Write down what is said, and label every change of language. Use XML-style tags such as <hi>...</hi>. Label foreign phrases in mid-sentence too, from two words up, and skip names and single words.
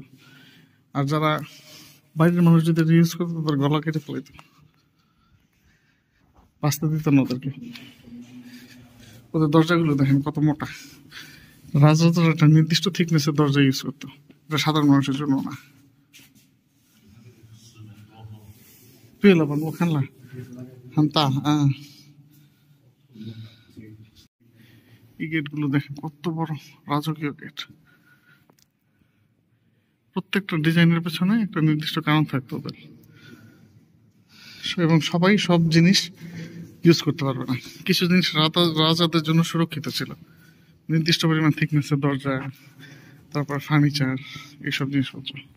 <bn>আর যারা বাইরের মানুষ যদি ইউজ করতো তাদের গলা কেটে ফেলাইতো, বাঁচতে দিত না ওদেরকে। ওদের দরজাগুলো দেখেন কত মোটা। রাজারা একটা নির্দিষ্ট থিকনেসের দরজা ইউজ করতো, এটা সাধারণ মানুষের জন্য না।</bn> <zh>我看了很大啊。</zh> <bn>এই গেটগুলো দেখেন কত বড়, রাজকীয় গেট। প্রত্যেকটা ডিজাইনের পেছনে একটা নির্দিষ্ট কারণ থাকতো ওদের, এবং সবাই সব জিনিস ইউজ করতে পারবে না। কিছু জিনিস রাজাদের জন্য সুরক্ষিত ছিল, নির্দিষ্ট পরিমাণ থিকনেসের দরজা, তারপর ফার্নিচার, এইসব জিনিসপত্র।</bn>